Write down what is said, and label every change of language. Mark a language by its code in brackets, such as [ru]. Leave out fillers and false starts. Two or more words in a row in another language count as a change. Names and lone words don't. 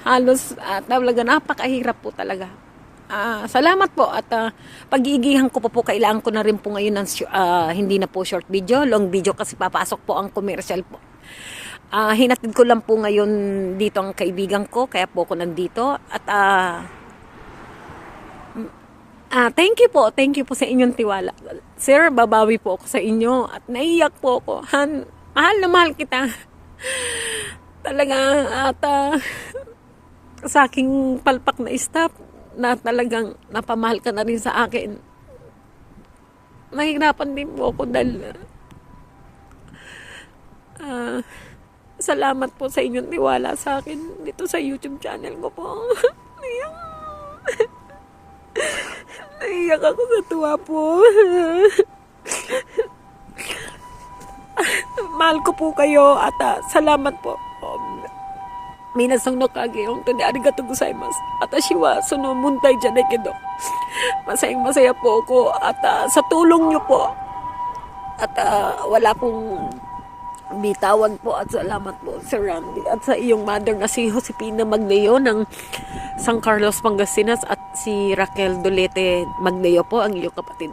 [tl] Halos talaga napakahirap po talaga. Salamat po at pag-iigihan ko po kailangan ko na rin po ngayon ng hindi na po [en] short video, long video [tl] kasi papasok po ang commercial po. Hinatid ko lang po ngayon dito ang kaibigan ko, kaya po ako nandito. At [en] thank you [tl] po sa inyong tiwala. Sir, babawi po ako sa inyo at naiyak po ako. Mahal na mahal kita. Talaga at sa aking palpak na staff na talagang napamahal ka na rin sa akin. Nahihirapan din po ako dahil salamat po sa inyong tiwala sa akin dito sa YouTube channel ko po. Naiyak ako sa tuwa po. Mahal ko po kayo at salamat po. [ja] みなさんのおかげ本当にありがとうございます. あたしはその問題じゃないけど. [tl] Masaya po ako at sa tulong niyo po. At wala pong bitawan po at salamat po Sir Randy at sa iyong mother na si Josepina Magleo ng San Carlos, Pangasinas at si Raquel Dolete Magleo po ang iyong kapatid.